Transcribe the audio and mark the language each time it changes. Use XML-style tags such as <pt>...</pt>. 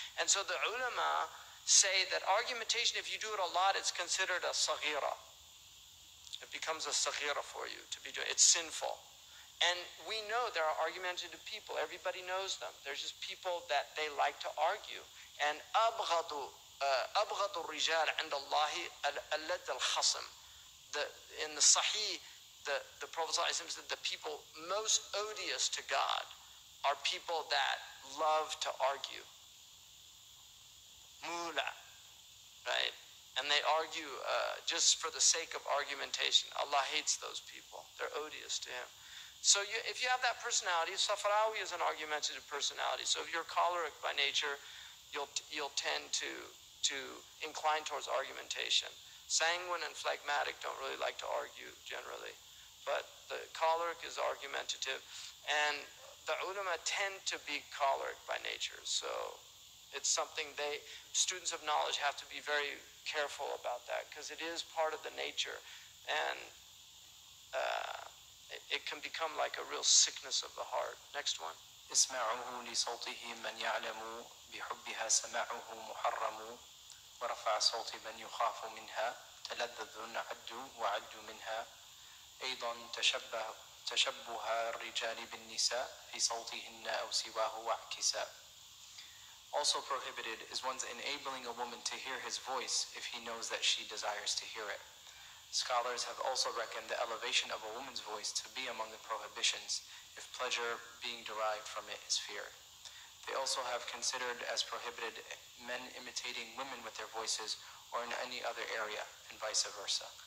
<en>And so the ulama say that argumentation, if you do it a lot, it's considered a saghira. It becomes a saghira for you to be doing. It's sinful. And we know there are argumentative people. Everybody knows them. There's just people that they like to argue. And</en> <ar>abghadu الرجال عند الله اللد الخصم.</ar> <en>In the Sahih, the Prophet ﷺ said the people most odious to God are people that love to argue. Mula, right? And they argue just for the sake of argumentation. Allah hates those people. They're odious to Him. So if you have that personality, Safrawi is an argumentative personality. So if you're choleric by nature, you'll tend to incline towards argumentation. Sanguine and phlegmatic don't really like to argue generally, but the choleric is argumentative, and the ulama tend to be choleric by nature. So it's something students of knowledge have to be very careful about that, because it is part of the nature, and it can become like a real sickness of the heart. Next one.</en> <ar>اسمعه لصوته من يعلم بحبها سماعه محرم ورفع صوت من يخاف منها تلذذ عد وعد منها أيضا تشبه الرجال بالنساء في صوتهن أو سواه واعكسا.</ar> <en>Also prohibited is one's enabling a woman to hear his voice if he knows that she desires to hear it. Scholars have also reckoned the elevation of a woman's voice to be among the prohibitions if pleasure being derived from it is feared. They also have considered as prohibited men imitating women with their voices or in any other area, and vice versa.</en>